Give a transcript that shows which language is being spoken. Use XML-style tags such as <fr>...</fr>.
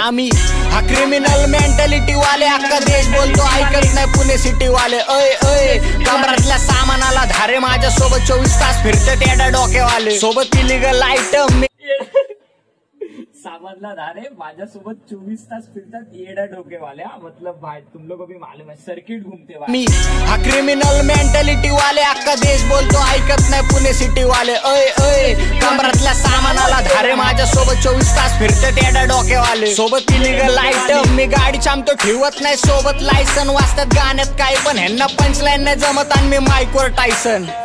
<mr>आम्ही हा criminal mentality वाले, अख्खा देश बोलतो ऐकत नाही पुणे सिटी वाले. अय अय कमरातल्या सामानाला धारे, माझ्या सोबत 24 तास फिरतात येडा डोकेवाले. सोबत इलिगल आयटम सामनला धारे माझ्यासोबत 24 तास फिरतात येडा डोकेवाल्या.</mr> <hi>मतलब भाई तुम लोगों को भी मालूम है सर्किट घूमते भाई.</hi> <mr>मी हा क्रिमिनल मेंटॅलिटी वाले, अख्खा देश बोलतो ऐकत नाही पुणे सिटी वाले. अय अय कमरातल्या सामानाला धारे, माझ्या सोबत 24 तास फिरतात येडा डोकेवाले. सोबत इलिगल आयटम, मी गाडी चामतो ठेवत नाही सोबत लायसन. वाचतात गाण्यात काही पण ह्यांना पंचलाईन नाही जमत, आणि मी माईकवर टायसन.</mr>